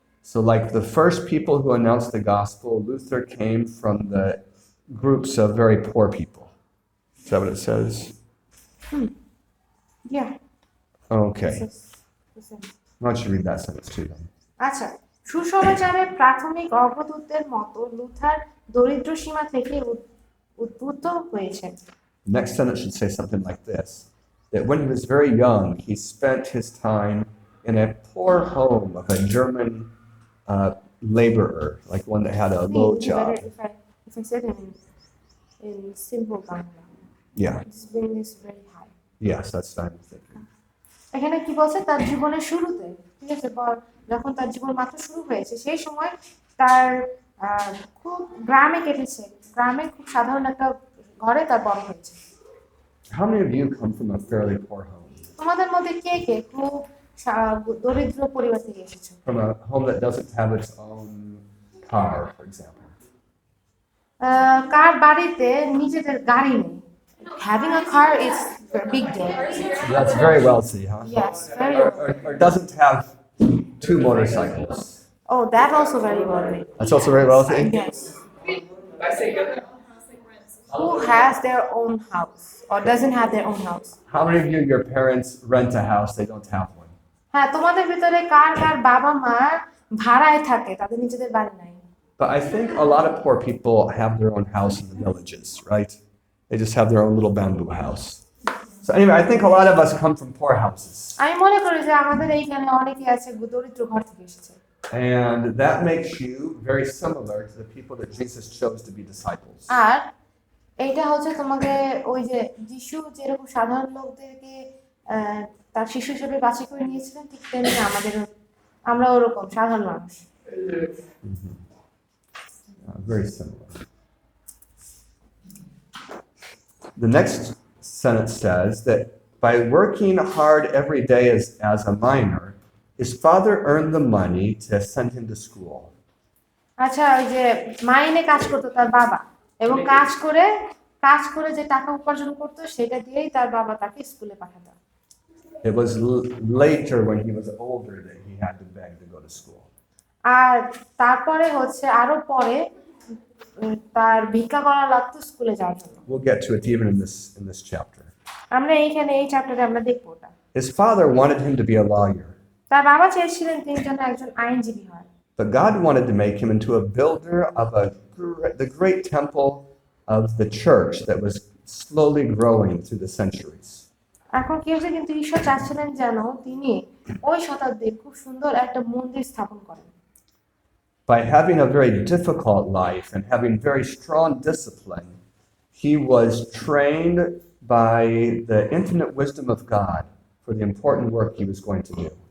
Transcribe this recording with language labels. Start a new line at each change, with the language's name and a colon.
English: So like the first people who announced the gospel, Luther came from the groups of very poor people. Is that what it says? Yeah. Okay. This is- Why don't you read that sentence too then?
Bangla: আচ্ছা, সুসমাচারের প্রাথমিক অগ্রদূতদের মতো Luther দরিদ্র সীমা থেকে উদ্বুদ্ধ হয়েছেন।
English: The next sentence should say something like this, that when he was very young, he spent his time in a poor home of a German laborer, like one that had a I think low it would be job. better if I said it in simple Bangla. Yeah, Let's bring this very high. yes, that's what I'm thinking.
Bangla: এখানে কি বলছে, তার জীবনের শুরুতে, ঠিক আছে, যখন তার জীবন মাত্র শুরু হয়েছে সেই সময় তার খুব গ্রামে কেটেছে, গ্রামে খুব সাধারণ একটা ঘরে তার বড় হয়েছে।
English: How many of you come from a fairly poor home?
Bangla: তোমাদের মধ্যে কে কে খুব দরিদ্র পরিবার থেকে এসেছো?
English: From a home that doesn't have its own car, for example.
Bangla: কার বাড়িতে নিজেদের গাড়ি নেই?
English: Having a car is a big deal. That's very wealthy, huh? Yes, very Or doesn't have 2 motorcycles. Oh, that also very wealthy. That's also very wealthy. Yes. Who has their own house or doesn't have their own house? How many of you, your parents rent a house, they don't have one?
Bangla: হ্যাঁ, তোমাদের ভিতরে কার কার বাবা মা ভাড়ায় থাকে, তাদের নিজেদের বাড়ি নাই?
English: But I think a lot of poor people have their own house in the villages, right? They just have their own little bamboo house. So anyway, I think a lot of us come from poor houses.
Bangla: আমি মনে করি যে আমাদের এইখানে অনেকে আছে দরিদ্র ঘর থেকে এসেছে।
English: And that makes you very similar to the people that Jesus chose to be disciples.
Bangla: আর এইটা হচ্ছে তোমাকে ওই যে যিশু যেরকম সাধারণ লোকদেরকে তার শিশু হিসেবে বাছাই করে নিয়েছিলেন, ঠিক তেমনি আমরা ওরকম সাধারণ মানুষ।
English: Very similar. The next sentence says that by working hard every day as a minor, his father earned the money to send him to school.
Bangla: আচ্ছা, ওই যে মাইনে কাজ করতো তার বাবা, এবং কাজ করে যে টাকা উপার্জন করতো সেটা দিয়েই তার বাবা তাকে স্কুলে পাঠাতো।
English: It was later when he was older that he had to beg to go to school.
Bangla: আর তারপরে হচ্ছে আরো পরে তার ভিক্ষা করা লাগতো স্কুলে যাওয়ার জন্য।
English: We'll get to it even in this chapter.
Bangla: আমরা এইখানে এই চ্যাপ্টারে আমরা দেখবো ওটা।
English: His father wanted him to be a lawyer,
Bangla: তার বাবা চেয়েছিলেন তিনি যেন একজন আইনজীবী হন।
English: but God wanted to make him into a builder of the great temple of the church that was slowly growing through the centuries.
Bangla: এখন কি হয়েছে, কিন্তু ঈশ্বর চাচ্ছিলেন যেন তিনি ওই শতাব্দীর খুব সুন্দর একটা মন্দির স্থাপন করেন।
English: By having a very difficult life and having very strong discipline, he was trained by the infinite wisdom of God for the important work he was going to do.